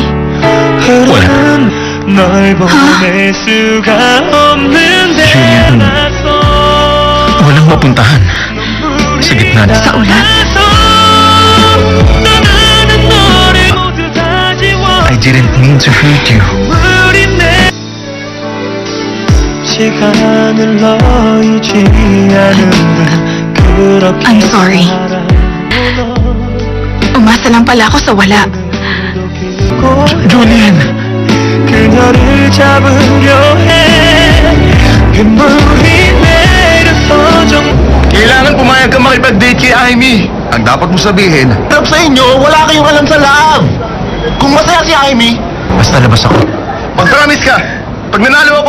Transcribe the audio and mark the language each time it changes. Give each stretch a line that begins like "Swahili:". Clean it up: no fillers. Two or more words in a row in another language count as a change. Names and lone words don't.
Filipino: Wala. Julian, walang mapuntahan. Sa gitna na. Sa ulan.
Korean: 떠나는 너를 모두 다 지워
English: I didn't mean to hurt you.
Korean: 우린 내 시간을 너이지 않은 듯 그렇게
English: I'm sorry.
Filipino: Umasa lang pala ako sa wala.
Korean: Julian 그녀를 잡으려 해 빗물이 내려서 좀
Filipino: Kailangan pumayag ka makipag-date kay Amy. Ang dapat mo sabihin, Harap sa inyo, wala kayong alam sa love. Kung masaya si Amy, Basta labas ako. mag-promise ka. Pag nanalo ako,